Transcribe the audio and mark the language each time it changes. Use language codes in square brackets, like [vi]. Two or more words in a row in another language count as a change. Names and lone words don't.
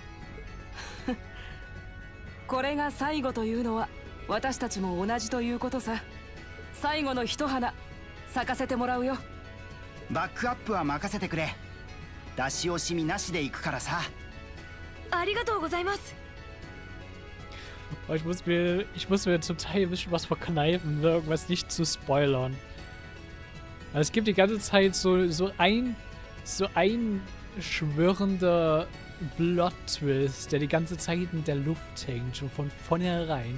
[ja] これが最後というのは私たちも同じということさ。最後の一花咲かせてもらうよ。バックアップは任せてくれ。出し惜しみなしで行くからさ。ありがとうございます。 [de] Aber ich muss mir zum Teil ein bisschen was verkneifen, ne? Irgendwas nicht zu spoilern. Also es gibt die ganze Zeit so ein schwörender Plot-Twist, der die ganze Zeit in der Luft hängt, schon von vornherein.